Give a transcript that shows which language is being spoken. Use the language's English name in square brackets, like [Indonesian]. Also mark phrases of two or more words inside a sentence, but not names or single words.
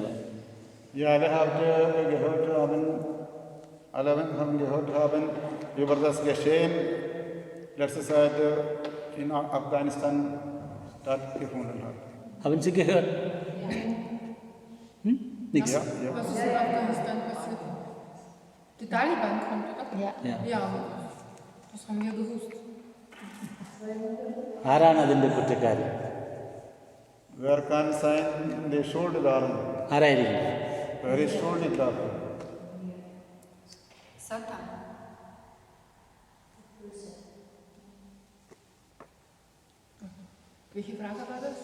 [German] Ja, alle haben gehört haben über das Geschehen letzte Zeit in Afghanistan stattgefunden hat. Haben Sie gehört? Nichts. Ja, ja. Was ist in Afghanistan passiert? Die Taliban kommt, oder? Ja. Ja, das haben wir gewusst. [Malayalam] ആരാണ് അതിൻ്റെ കുറ്റക്കാരി? [German] Wer kann sein die Schuld daran? [Malayalam] ആരായിരിക്കും? [German] Wer ist schuldig dafür? Satan. Welche Frage war das?